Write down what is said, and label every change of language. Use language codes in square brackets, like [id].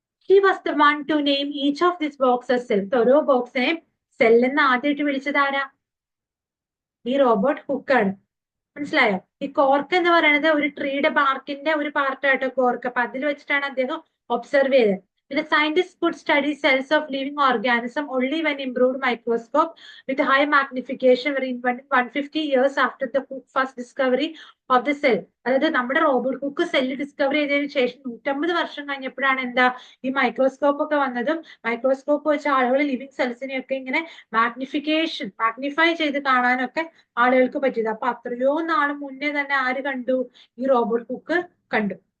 [en] He was the one to name each of this boxes cell. [ml] ഓരോ ബോക്സിനെയും cell എന്ന് ആദ്യമായിട്ട് വിളിച്ചത് ആരാ? ഈ റോബോട്ട് ഹുക്കാണ്. മനസ്സിലായോ? ഈ കോർക്ക് എന്ന് പറയുന്നത് ഒരു ട്രീയുടെ ബാർക്കിന്റെ ഒരു പാർട്ടായിട്ടോ കോർക്ക്. അപ്പൊ അതിൽ വെച്ചിട്ടാണ് അദ്ദേഹം ഒബ്സർവ് ചെയ്തത്. [en] The scientists could study cells of living organism only when improved microscope with high magnification were invented 150 years after the Cook first discovery of the cell. [ml] അതായത് നമ്മുടെ റോബോട്ട് ഹുക്ക് സെല്ല് ഡിസ്കവർ ചെയ്തതിനു ശേഷം 150 വർഷം കഴിഞ്ഞപ്പോഴാണ് എന്താ ഈ microscope ഒക്കെ വന്നതും. മൈക്രോസ്കോപ്പ് വെച്ച ആളുകൾ ലിവിങ് സെൽസിനെയൊക്കെ ഇങ്ങനെ മാഗ്നിഫൈ ചെയ്ത് കാണാനൊക്കെ ആളുകൾക്ക് പറ്റിയത്. അപ്പൊ അത്രയോ നാൾ മുന്നേ തന്നെ ആര് കണ്ടു? ഈ റോബോട്ട് ഹുക്ക് കണ്ടു.